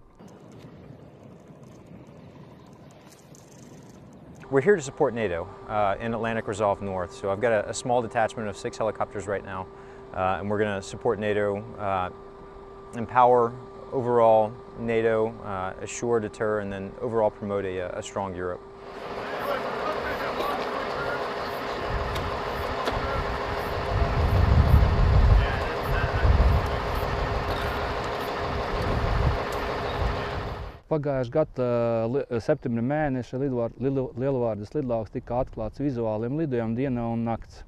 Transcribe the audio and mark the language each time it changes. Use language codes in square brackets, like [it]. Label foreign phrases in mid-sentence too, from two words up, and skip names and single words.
[en] We're here to support NATO in Atlantic Resolve North. So I've got a small detachment of 6 helicopters right now, and we're going to support NATO, empower overall NATO, assure, deter, and then overall promote a strong Europe. [lv] Pagājušā gada septembra mēneša Lielvārdes lidlauks tika atklāts vizuāliem lidojumiem dienā un nakts.